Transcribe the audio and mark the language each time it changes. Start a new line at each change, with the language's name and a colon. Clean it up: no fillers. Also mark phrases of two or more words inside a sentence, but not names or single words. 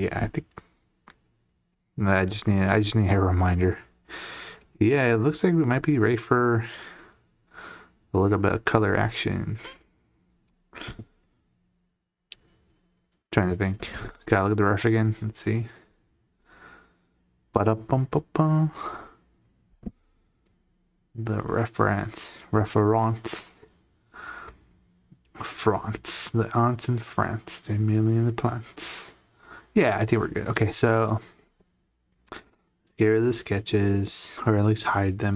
English: Yeah, I think. I just need a reminder. Yeah, it looks like we might be ready for a little bit of color action. Trying to think. Gotta look at the ref again. Let's see. Ba-da-bum-ba-bum. The reference. France. The aunts in France. They're million the plants. Yeah, I think we're good. Okay, so get rid of the sketches, or at least hide them.